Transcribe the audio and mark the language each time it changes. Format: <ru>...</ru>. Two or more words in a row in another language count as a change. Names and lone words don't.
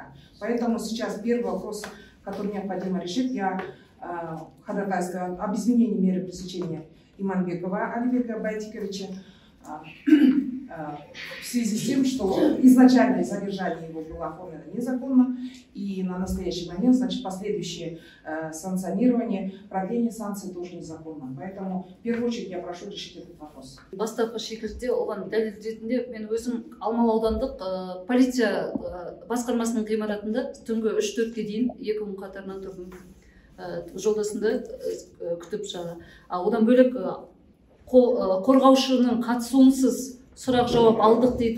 <ru>Поэтому сейчас первый вопрос, который необходимо решить, я ходатайствую об изменении меры пресечения Иманбекова Алибека Байтиковича в связи с тем, что изначальное задержание его было оформлено незаконно, и на настоящий момент, значит, последующее санкционирование, продление санкций тоже незаконно. Поэтому в первую очередь я прошу решить этот вопрос.</ru> <kk>Бастапқы шекілде оған дәлел ретінде мен өзім Алмалы аудандық полиция басқармасының ғимаратында түнгі 3-4-ке дейін 2 күн қатарынан тұрдым. Жолдасымды күтіп жағы. Одан бөлек қорғаушының қатысуынсыз сұрақ жауап алдық дейді.</kk>